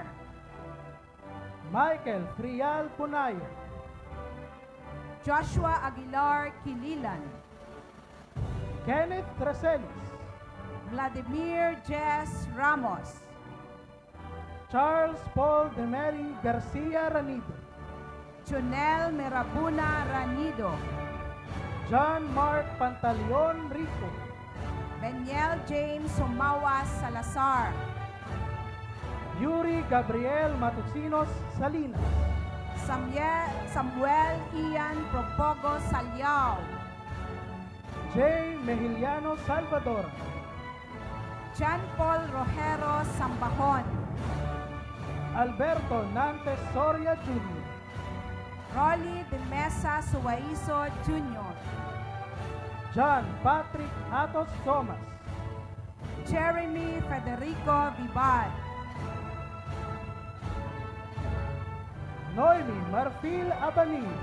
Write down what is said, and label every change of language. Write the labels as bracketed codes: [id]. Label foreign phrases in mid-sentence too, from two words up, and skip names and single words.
[tl] Michael Frial Punayo, Joshua Aguilar Kililan, Kenneth Tracelis, Vladimir Jess Ramos, Charles Paul Demery Garcia Ranido, Chunel Merabuna Ranido, John Mark Pantaleon Rico, Beniel James Sumawas Salazar, Yuri Gabriel Matusinos Salinas, Samuel Ian Propogo Salyao, J. Mejiliano Salvador, John Paul Rojero Sambahon, Alberto Nantes Soria Jr., Rolly de Mesa Suaizo Jr., John Patrick Atos Thomas, Jeremy Federico Vibad, Noemi Marfil Abani,